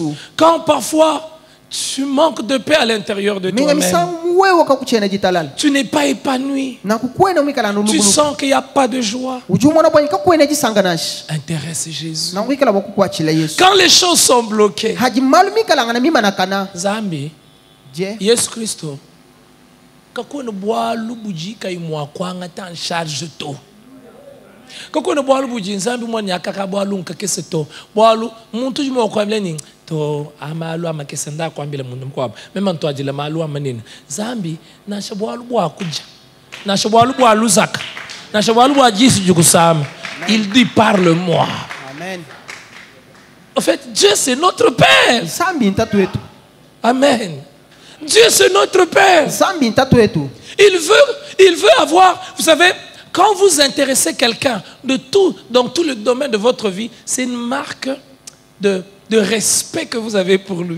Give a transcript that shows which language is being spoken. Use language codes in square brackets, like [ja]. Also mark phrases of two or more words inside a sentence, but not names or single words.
[fr] Quand parfois tu manques de paix à l'intérieur de toi-même, tu n'es pas épanoui, tu sens qu'il n'y a pas de joie, intéresse Jésus. Quand les choses sont bloquées, [lua] Zambi, Yesu Kristo kakone bwalu buji kai mwakwanga tan charge to kakone bwalu buji nzambi mwani akaka bwalu nkakese to bwalu muntu jimo kwamle ning to amalu amakesenda kwambile mundu mkwaba mema nto ajile malu amanini zambi na shabwalu bwa kuja na shabwalu bwa luzaka na shabwalu bwa jisi jukusama. [fr] Il dit parle-moi. Amen. En fait, Dieu c'est notre Père. Amen. Dieu c'est notre Père. Il veut avoir, vous savez, quand vous intéressez quelqu'un dans tout le domaine de votre vie, c'est une marque de respect que vous avez pour lui.